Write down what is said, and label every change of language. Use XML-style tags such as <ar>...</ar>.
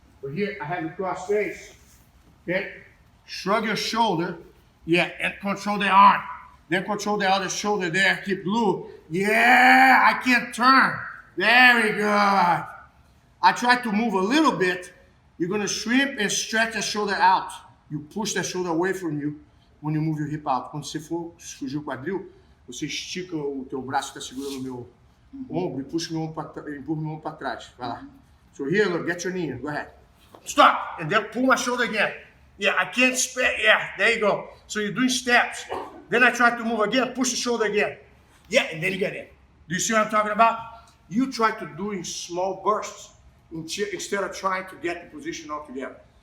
<en>But here I have you cross face. Okay. Shrug your shoulder, yeah, and control the arm. Then control the other shoulder there, keep blue. Yeah, I can't turn. Very good. I try to move a little bit. You're gonna shrimp and stretch the shoulder out. You push the shoulder away from you when you move your hip out.</en> <pt>Quando você for fugir o quadril, você estica o teu braço que está segurando o meu ombro e puxa meu ombro empurra meu ombro para trás. Vai lá.</pt> <en>So here, look, get your knee in. Go ahead. Stop, and then pull my shoulder again. Yeah, I can't spare. Yeah, there you go. So you're doing steps. Then I try to move again, push the shoulder again. Yeah, and then you get in. Do you see what I'm talking about? You try to do in small bursts instead of trying to get the position all together.</en>